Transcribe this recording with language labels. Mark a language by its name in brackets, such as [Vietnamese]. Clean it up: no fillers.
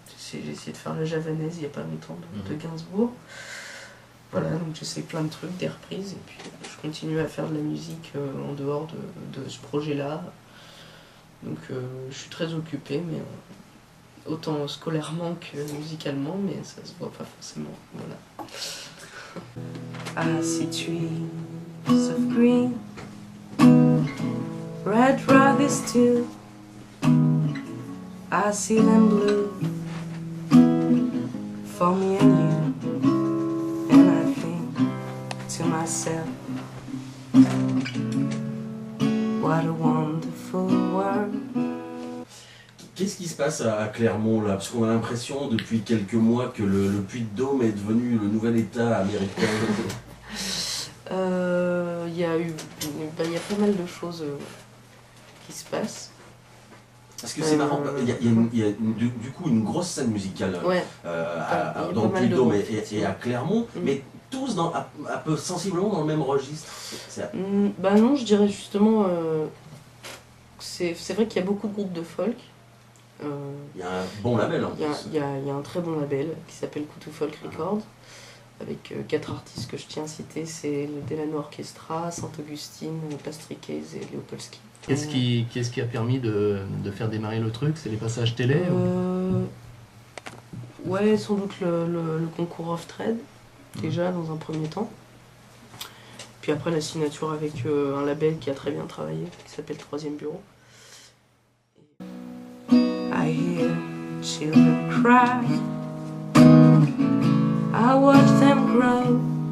[French] J'ai essayé de faire la javanaise il n'y a pas longtemps de Gainsbourg. Voilà, donc j'essaie plein de trucs, des reprises, et puis je continue à faire de la musique en dehors de ce projet-là. Donc je suis très occupée, mais autant scolairement que musicalement, mais ça se voit pas forcément. Voilà. [English] I see trees of green, red roses too. I see them blue for me and you. And I think to myself, what a wonderful world. [French] Qu'est-ce qui se passe à Clermont là? Parce qu'on a l'impression depuis quelques mois que le Puy-de-Dôme est devenu le nouvel État américain. Il y a pas mal de choses qui se passent. Parce que c'est marrant, il y a du coup une grosse scène musicale Ouais. dans le Puy-de-Dôme et à Clermont, Mm. mais tous un peu sensiblement dans le même registre. Bah non, je dirais justement, c'est vrai qu'il y a beaucoup de groupes de folk. Il y a un bon label en plus. Il y a un très bon label qui s'appelle Coutou Folk Records, avec 4 artistes que je tiens à citer, c'est le Delano Orchestra, Saint-Augustine, Patrick Hayes et Leopolski. Qu'est-ce qui a permis de faire démarrer le truc? C'est les passages télé Ouais, sans doute le concours Off Trade, déjà dans un premier temps. Puis après la signature avec un label qui a très bien travaillé, qui s'appelle Troisième Bureau. [English] I hear children cry, I watch them grow.